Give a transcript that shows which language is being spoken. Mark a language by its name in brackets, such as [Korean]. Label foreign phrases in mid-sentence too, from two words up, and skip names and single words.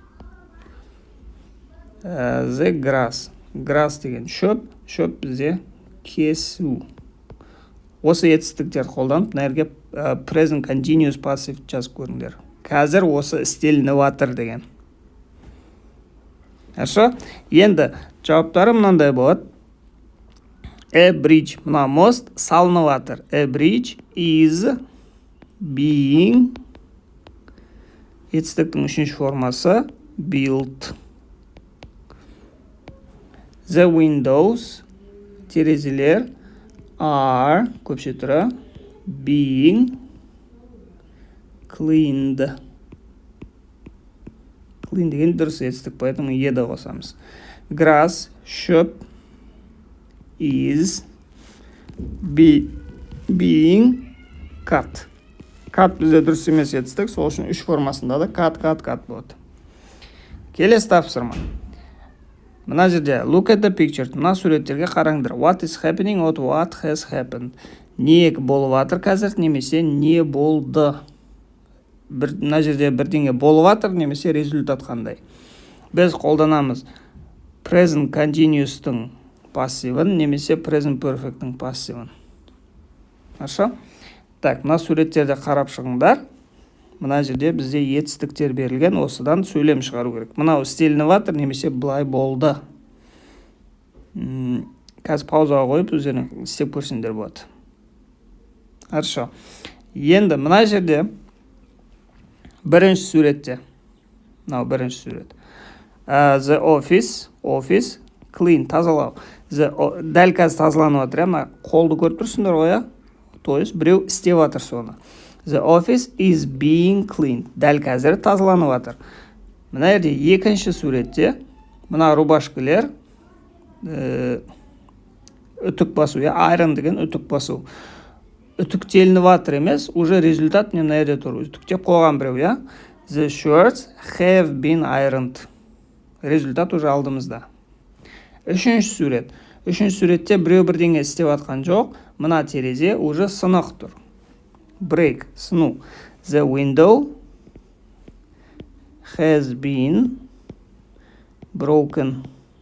[English] The grass, grass [Kazakh] деген шөп бізде кесу. Осы етістіктер қолданып, мына жерге [English] present continuous passive [Kazakh] жазып көріңдер. Қазір осы істелініп жатыр деген. [Russian] Хорошо? [Kazakh] Енді жауаптары мынандай болады. [English] A bridge, [Kazakh] мына мост салынып жатыр. [English] A bridge is being, [Kazakh] етістіктің үшінші формасы built. [English] The windows, [Kazakh] терезелер, are, көпше түрі, [English] being cleaned. [Kazakh] Clean деген дұрыс етістік, поэтому еді қосамыз. Grass, шөп, [English] is being cut. [Kazakh] Cut бізде дұрыс емес етістік, сол үшін үш формасында да cut болады. Келесі тапсырма. Мына жерде [English] look at the picture. [Kazakh] Мына суреттерге қараңдар. [English] What is happening or what has happened? [Kazakh] Не болып жатыр қазір, немесе не болды. Мына жерде бірдеңе болып жатыр, немесе результат қандай. Біз қолданамыз [English] present continuous-тың [Kazakh] пассивін, немесе [English] present perfect-тің [Kazakh] пассивін. [Russian] Хорошо? [Kazakh] Так, мына суреттерде қарап шығыңдар. Мына жерде бізде етістіктер берілген, осыдан сөйлем шығару керек. Мынау істелініп жатыр, немесе былай болды. Қазір паузаға қойып, өздерің істеп көрсеңдер болады. [Russian] Хорошо. [Kazakh] Енді мына жерде бірінші суретте. Мынау бірінші сурет. [English] The office, clean, [Kazakh] тазалау. Дәл қазір тазаланып жатыр, мына қолды көріп тұрсыңдар ғой, [Russian] то есть [Kazakh] біреу істеп жатыр соны. [English] The office is being cleaned. [Kazakh] Дәл қазір тазаланып жатыр. Мына жерде екінші суретте мына рубашкалер үтік басу, iron деген үтік басу. Үтіктелініп жатыр емес, уже результат мына жерде тұр. Үтіктеп қойған біреу, [English] The shirts have been ironed. [Russian] Результат уже [Kazakh] алдымызда. Үшінші сурет. Үшінші суретте біреу бірдеңе істеп жатқан жоқ. Мына терезе уже сынық тұр. Break, сыну. [English] The window has been broken.